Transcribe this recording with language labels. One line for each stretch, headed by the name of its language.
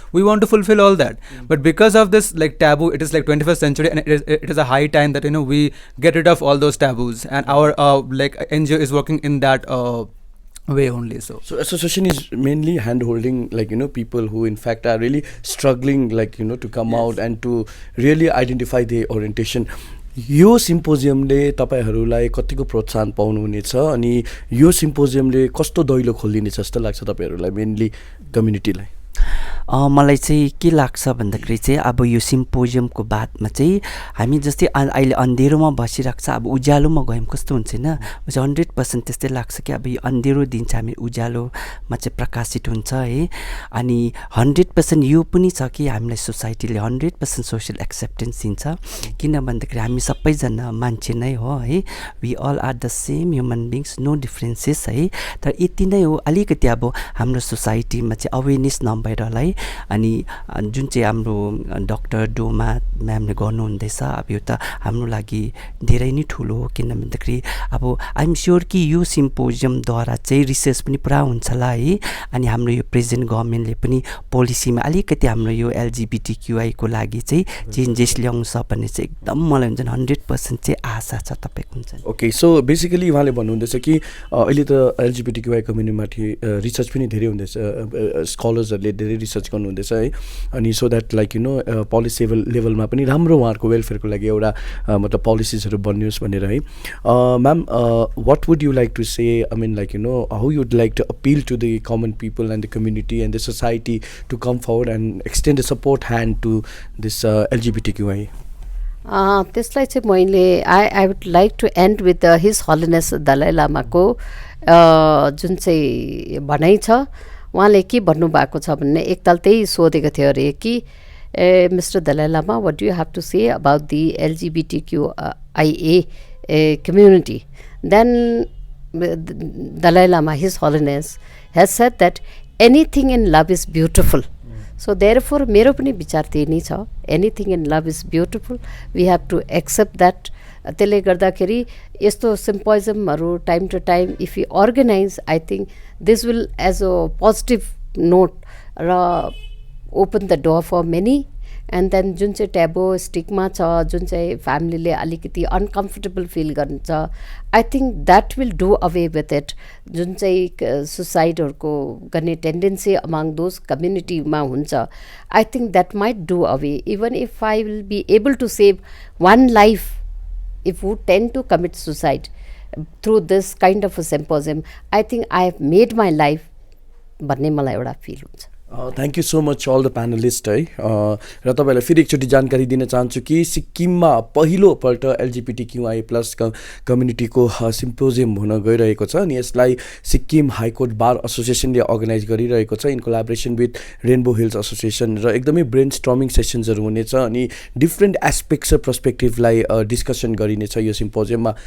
English: We want to fulfill all that, but because of this taboo, it is 21st century, and it is a high time that we get rid of all those taboos, and our NGO is working in that way only. So association is mainly hand holding people who in fact are really struggling to come out and to really identify their orientation.
Nepali: यो सिम्पोजियमले तपाईहरुलाई कतिको प्रोत्साहन पाउनुहुनेछ अनि यो सिम्पोजियमले कस्तो दैलो खोलिदिनेछ जस्तो लाग्छ तपाईहरुलाई मेनली कम्युनिटीलाई? मलाई चाहिँ के लाग्छ भन्दाखेरि चाहिँ अब यो सिम्पोजियमको बादमा चाहिँ हामी जस्तै अहिले अन्धेरोमा बसिरहेको छ, अब उज्यालोमा गयौँ कस्तो हुन्छ होइन, 100% त्यस्तै लाग्छ कि अब यो अन्धेरो दिन चाहिँ हामी उज्यालोमा चाहिँ प्रकाशित हुन्छ है। अनि 100% यो पनि छ कि हामीलाई सोसाइटीले 100% सोसियल एक्सेप्टेन्स दिन्छ, किन भन्दाखेरि हामी सबैजना मान्छे नै हो है, we all are the same human beings, no differences है। तर यति नै हो, अलिकति अब हाम्रो सोसाइटीमा चाहिँ अवेरनेस नभएर होला है। अनि जुन चाहिँ हाम्रो डाक्टर डोमा म्यामले गर्नुहुँदैछ, अब यो त हाम्रो लागि धेरै नै ठुलो हो, किन भन्दाखेरि अब
English: I'm sure
Nepali: कि यो सिम्पोजियमद्वारा चाहिँ रिसर्च पनि पुरा हुन्छ होला है। अनि हाम्रो यो प्रेजेन्ट गभर्मेन्टले पनि पोलिसीमा अलिकति हाम्रो यो LGBTQI को लागि चाहिँ चेन्जेस ल्याउँछ भन्ने चाहिँ एकदम मलाई हुन्छ 100% चाहिँ आशा छ तपाईँको हुन्छ।
English: okay, so basically
Nepali: उहाँले भन्नुहुँदैछ कि अहिले त LGBTQI कम्युनिटीमाथि रिसर्च पनि धेरै हुँदैछ, स्कलर्सहरूले धेरै रिसर्च गर्नुहुँदैछ है। अनि
English: so that like
Nepali: पोलिसी लेभलमा पनि राम्रो उहाँहरूको वेलफेयरको लागि एउटा मतलब पोलिसिजहरू बनियोस् भनेर है।
English: Ma'am, what would you like to say, I mean like how you'd like to appeal to the common people and the community and the society to come forward and extend a support hand to this LGBTQI?
Nepali: त्यसलाई चाहिँ मैले
English: I would like to end with his holiness
Nepali: दलाई लामाको जुन चाहिँ भनाइ छ, उहाँले के भन्नुभएको छ भन्ने एकताल त्यही सोधेको थियो अरे कि mister Dalai Lama,
English: What do you have to say about the LGBTQIA community? Then Dalai Lama, His Holiness, has said that anything in love is beautiful. So therefore,
Nepali: मेरो पनि विचार त्यही नै छ,
English: anything in love is beautiful. We have to accept that.
Nepali: त्यसले गर्दाखेरि यस्तो सिम्पोजियमहरू
English: Time to time if you organize, I think this will add a positive note र open the door for many. And then
Nepali: जुन चाहिँ ट्याबो stigma छ, जुन चाहिँ फ्यामिलीले अलिकति अनकम्फर्टेबल फिल गर्छ,
English: I think that will do away with it.
Nepali: जुन चाहिँ सुसाइडहरूको गर्ने टेन्डेन्सी
English: Among those कम्युनिटीमा हुन्छ, I think that might do away. Even if I will be able to save one life if who tend to commit suicide through this kind of a symposium, I think I have made my life
Nepali: भन्ने मलाई एउटा feel हुन्छ।
English: Thank you so much all the panelist है।
Nepali: र तपाईँलाई फेरि एकचोटि जानकारी दिन चाहन्छु कि सिक्किममा पहिलोपल्ट LGBTQI+ कम्युनिटीको सिम्पोजियम हुन गइरहेको छ अनि यसलाई सिक्किम हाइकोर्ट बार एसोसिएसनले अर्गनाइज गरिरहेको छ
English: In collaboration with Rainbow Hills Association.
Nepali: र एकदमै ब्रेन स्टर्मिङ सेसन्सहरू हुनेछ अनि डिफ्रेन्ट एस्पेक्ट्स र पर्सपेक्टिभलाई डिस्कसन गरिनेछ यो सिम्पोजियममा।